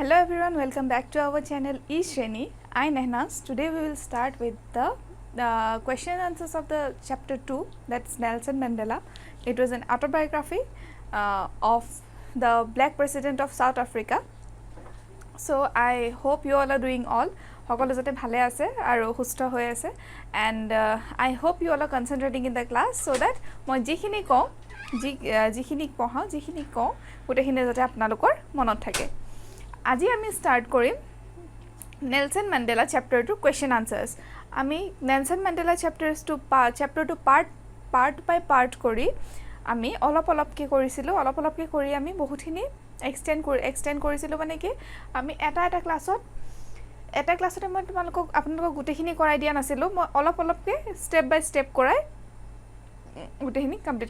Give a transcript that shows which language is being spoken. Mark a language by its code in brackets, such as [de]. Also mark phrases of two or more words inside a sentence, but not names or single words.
[en] everyone, welcome back to our channel eShreni. I Nehnas. Today we will start with the question and answers of the chapter 2, that's Nelson Mandela. It was an autobiography of the black president of South Africa. So I hope you all are doing all. [as] সকলো যাতে ভালে আছে আৰু সুস্থ হৈ আছে [en] and I hope you all are concentrating in the class so that [as] মই যিখিনি কওঁ যিখিনি পঢ়াওঁ যিখিনি কওঁ গোটেইখিনি যাতে আপোনালোকৰ মনত থাকে আজি আমি স্টার্ট কৰিম নেলসন মেন্ডেলা [en] chapter 2 question answers [as] আমি নেলসন মেন্ডেলা [en] chapter 2 part by part [as] কৰি আমি অলপকে কৰিছিলো অলপকে কৰি আমি বহুতখিনি এক্সটেন্ড কৰিছিলো মানে কি আমি এটা ক্লাছতে মই আপোনালোকক গোটেইখিনি কৰাই দিয়া নাছিলো মই অলপকে [en] step by step [as] কৰাই গোটেইখিনি কমপ্লিট